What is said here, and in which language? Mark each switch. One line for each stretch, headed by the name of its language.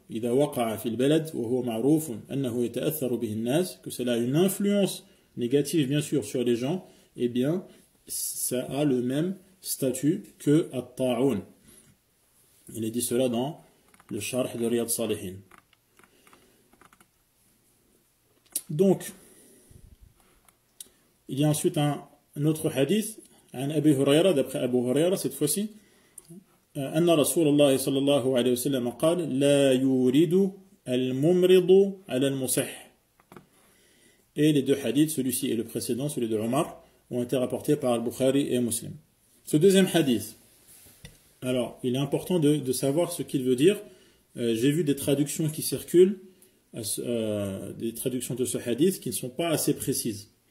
Arabic: إذا وقع في البلد وهو معروف أنه يتأثر به الناس,
French: que cela a une influence négative bien sûr sur les gens, eh bien, ça a le même statut que At-Ta'oun. Il est dit cela dans le Sharh de Riyad Salihin. Donc, il y a ensuite un autre hadith,
Arabic: عن أبي هريرة,
French: d'après Abu Huraira cette fois-ci,
Arabic: أن رسول الله صلى الله عليه وسلم قال لا يورد الممرض على المصح.
French: Et les deux hadiths, celui-ci et le précédent, celui de Omar, ont été rapportés par Al-Bukhari et Muslim. Ce deuxième hadith, alors il est important de savoir ce qu'il veut dire. J'ai vu des traductions qui circulent, des traductions de ce hadith qui ne sont pas assez précises.